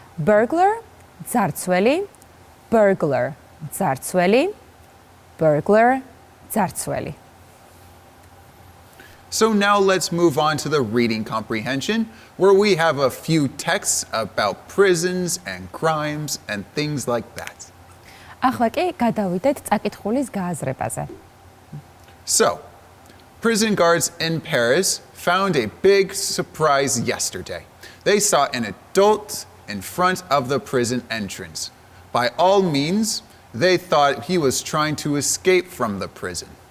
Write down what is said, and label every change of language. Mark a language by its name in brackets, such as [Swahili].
[English] Burglar, mdzartsveli. Burglar, mdzartsveli. Burglar, mdzartsveli. So now let's move on to the reading comprehension, where we have a few texts about prisons and crimes and things like that. [Georgian] ახლა კი გადავიდეთ წაკითხulis გააზრებაზე. [English] So, prison guards in Paris found a big surprise yesterday. They saw an adult in front of the prison entrance. By all means, they thought he was trying to escape from the prison.